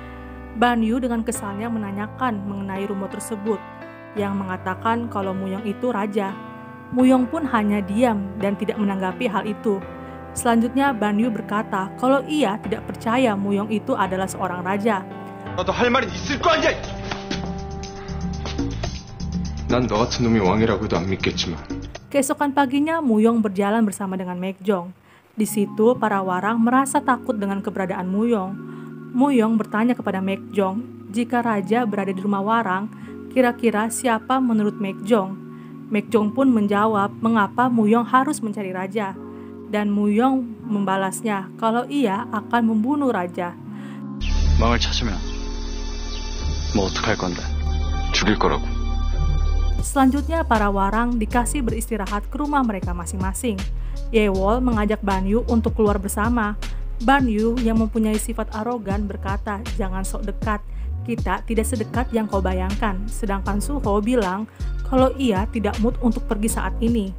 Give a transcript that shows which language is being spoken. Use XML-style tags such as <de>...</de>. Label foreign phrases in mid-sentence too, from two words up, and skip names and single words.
<id>Banyu dengan kesalnya menanyakan mengenai rumor tersebut, yang mengatakan kalau Muyong itu raja. Muyong pun hanya diam dan tidak menanggapi hal itu. Selanjutnya Banyu berkata kalau ia tidak percaya Muyong itu adalah seorang raja.</id> <ko>나도 할 말은 있을 거 아니야. 난 너 같은 놈이 왕이라고 해도 안 믿겠지만.</ko> <id>Keesokan paginya Muyong berjalan bersama dengan Maekjong. Di situ para warang merasa takut dengan keberadaan Muyong. Muyong bertanya kepada Maekjong, jika raja berada di rumah warang, kira-kira siapa menurut Maekjong? Maekjong pun menjawab mengapa Muyong harus mencari raja. Dan Muyong membalasnya kalau ia akan membunuh raja.</id> <ko>왕을 찾으면 뭐 어떡할 건데? 죽일 거라고.</ko> <id>Selanjutnya para warang dikasih beristirahat ke rumah mereka masing-masing. Yewol mengajak Banyu untuk keluar bersama. Banyu yang mempunyai sifat arogan berkata jangan sok dekat. Kita tidak sedekat yang kau bayangkan. Sedangkan Suho bilang kalau ia tidak mood untuk pergi saat ini.</id>